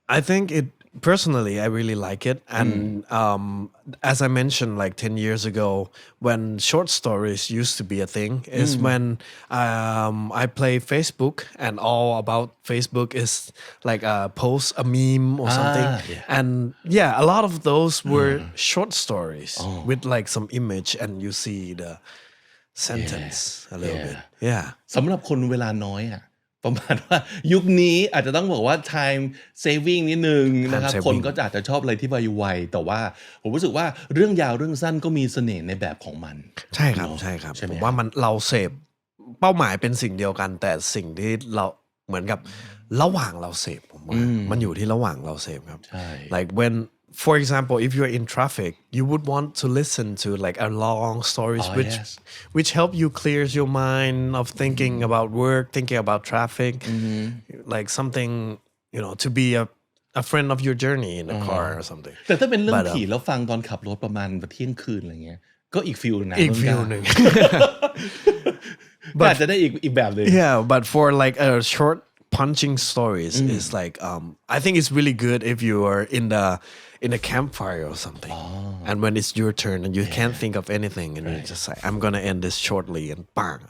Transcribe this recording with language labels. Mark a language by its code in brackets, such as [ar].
[en] I think personally, I really like it. And as I mentioned, like 10 years ago, when short stories used to be a thing, is when I play Facebook and all about Facebook is like a post, a meme or something. Yeah. And yeah, a lot of those were short stories with like some image and you see the sentence a little bit. Yeah. [th] สำหรับคนเวลาน้อยอะประมาณว่ายุคนี้อาจจะต้องบอกว่า time saving นิดนึงนะครับ [en] saving [th] คนก็อาจจะชอบอะไรที่ไวๆแต่ว่าผมรู้สึกว่าเรื่องยาวเรื่องสั้นก็มีเสน่ห์ในแบบของมัน ใช่ครับใช่ครับ ใช่ไหม ผมว่ามันเราเสพเป้าหมายเป็นสิ่งเดียวกัน แต่สิ่งที่เราเหมือนกับระหว่างเราเสพผมว่ามันอยู่ที่ระหว่างเราเสพครับ ใช่ [en] like when for example if you're in traffic you would want to listen to like a long stories which help you clears your mind of thinking about work thinking about traffic like something to be a friend of your journey in a car or something [th] แต่ถ้าเป็นเรื่องผีแล้วฟังตอนขับรถประมาณเที่ยงคืนอะไรเงี้ยก็อีกฟิลนึงนะ อีกฟิลนึง อาจจะได้อีกแบบนึง [en] yeah but for like a short punching stories is like I think it's really good if you are in a campfire or something and when it's your turn and you can't think of anything and you're just like I'm gonna end this shortly and bang.